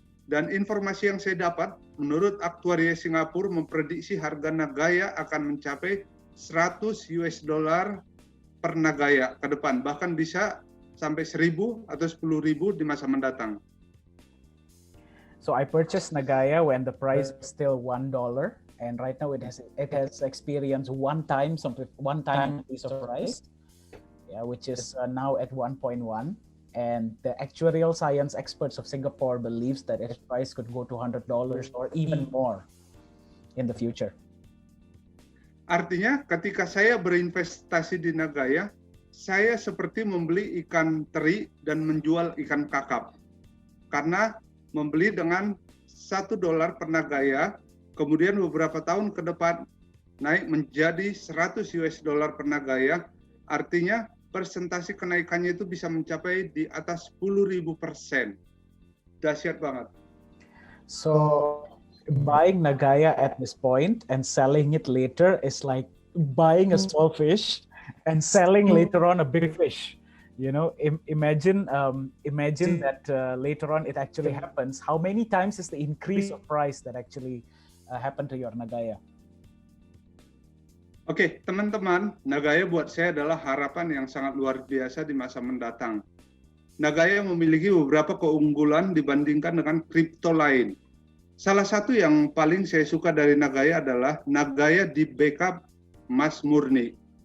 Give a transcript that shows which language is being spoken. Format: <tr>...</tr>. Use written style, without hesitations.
<id>Dan informasi yang saya dapat, menurut aktuaria Singapura memprediksi harga Nagaya akan mencapai 100 US dollar per Nagaya ke depan, bahkan bisa sampai 1.000 atau 10.000 di masa mendatang.</id> <en>So I purchased Nagaya when the price was still $1, and right now it has experienced one time increase of price, which is now at 1.1. And the actuarial science experts of Singapore believes that its price could go to $100 or even more in the future.</en> <id>Artinya ketika saya berinvestasi di Nagaya, saya seperti membeli ikan teri dan menjual ikan kakap. Karena membeli dengan $1 per Nagaya, kemudian beberapa tahun ke depan naik menjadi 100 US dollar per Nagaya, artinya persentase kenaikannya itu bisa mencapai di atas 10.000%. Dahsyat banget.</id> <en>So buying Nagaya at this point and selling it later is like buying a small fish and selling later on a big fish. Imagine that later on it actually happens. How many times is the increase of price that actually happened to your Nagaya?</en> <id>Oke, teman-teman, Nagaya buat saya adalah harapan yang sangat luar biasa di masa mendatang. Nagaya memiliki beberapa keunggulan dibandingkan dengan kripto lain. Salah satu yang paling saya suka dari Nagaya adalah Nagaya di backup emas murni.</id>